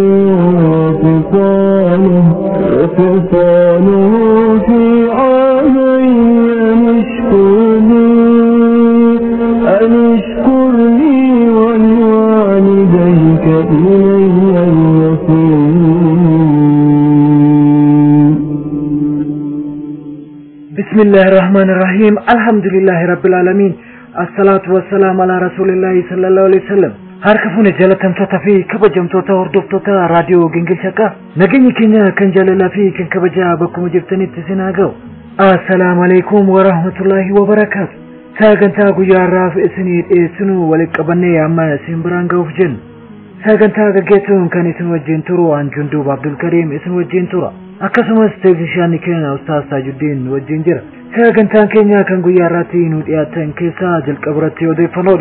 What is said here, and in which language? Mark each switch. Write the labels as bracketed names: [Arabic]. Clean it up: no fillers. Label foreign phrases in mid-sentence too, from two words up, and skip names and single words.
[Arabic] وفصاله في عامين أن اشكر لي ولوالديك إلي المصير. بسم الله الرحمن الرحيم الحمد لله رب العالمين الصلاة والسلام على رسول الله صلى الله عليه وسلم. [Oromo] harkafuun jalatamtoota fi kabajamtoota hordoftoota raadiyoo gingilchaa haqaa nageenyi keenya kan jaalalaa fi kan kabajaa bakkuma jirtanitti isin haa ga'u. [Arabic] السلام عليكم ورحمة الله وبركاته. [Oromo] Sagantaa guyyaa har'aaf isinii dhiyeessinu walitti qabannee amma isin biraan ga'uuf jenna. Sagantaa gaggeessuun kan isin wajjin turu Anjundub Abdul Karim isin wajjin tura. Akkasumas teeknishaanni keenya Ustaaz Tajuddin wajjin jira. Sagantaan keenya kan guyyaa har'aatti nu dhiyaatan keessaa jalqabarratti odeeffannoodha.